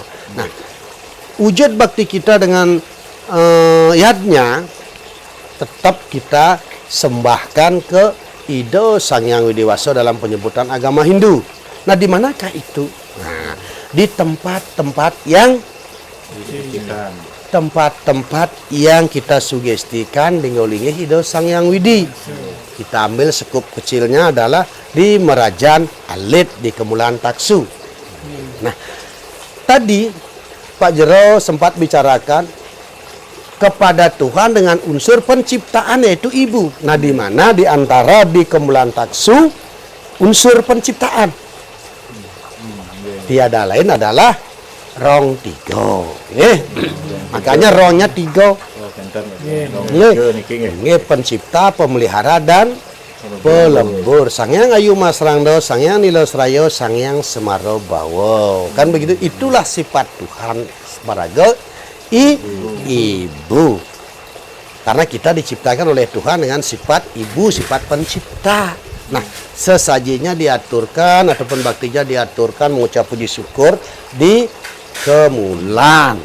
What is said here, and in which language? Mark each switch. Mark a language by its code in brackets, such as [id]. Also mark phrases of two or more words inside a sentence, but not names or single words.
[id] Nah, wujud bakti kita dengan yadnya tetap kita sembahkan ke Ida Sang Hyang Widi Waso dalam penyebutan agama Hindu. Nah, di manakah itu? Nah, di tempat-tempat yang kita sugestikan dingolingi Ida Sang Hyang Widi. Kita ambil sekup kecilnya adalah di Merajan Alit di Kemulan Taksu. Nah, tadi Pak Jero sempat bicarakan kepada Tuhan dengan unsur penciptaan yaitu ibu. Nah, di mana di antara di Kemulan Taksu unsur penciptaan tiada lain adalah rong tiga. Makanya rongnya tiga. Ini pencipta, pemelihara dan pelebur. Sang Hyang Ayu Mas Rangdo, Sang Hyang Nilos Rayo, Sang Hyang Semaro Bawo. Kan begitu, itulah sifat Tuhan sebagai ibu. Karena kita diciptakan oleh Tuhan dengan sifat ibu, sifat pencipta. Nah, sesajinya diaturkan ataupun baktinya diaturkan mengucap puji syukur di Kemulan.